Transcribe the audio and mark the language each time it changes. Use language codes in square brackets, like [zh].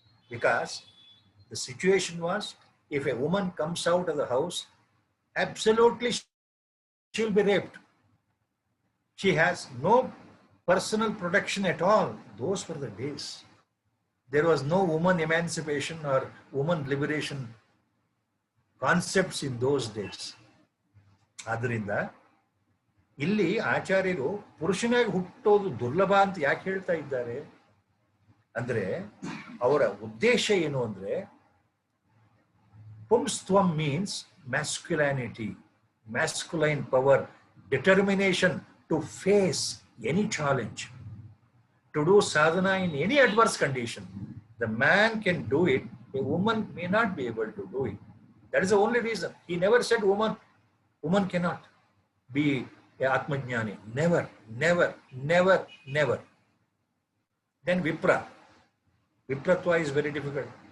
[en] Because the situation was, if a woman comes out of the house, absolutely she will be raped. She has no personal protection at all. Those were the days. There was no woman emancipation or woman liberation concepts in those days. [kn] ಆದ್ದರಿಂದ ಇಲ್ಲಿ ಆಚಾರ್ಯರು ಪುರುಷನಾಗಿ ಹುಟ್ಟೋದು ದುರ್ಲಭ ಅಂತ ಯಾಕೆ ಹೇಳ್ತಾ ಇದ್ದಾರೆ ಅಂದ್ರೆ, ಅವರ ಉದ್ದೇಶ ಏನು ಅಂದ್ರೆ, ಪುಂಸ್ತ್ವಂ [en] Means masculinity, masculine power, determination to face any challenge, to do sadhana in any adverse condition. The man can do it, a woman may not be able to do it. That is the only reason. He never said woman cannot be a Atmajnani. Never, never, never, never. Then Vipratva is very difficult.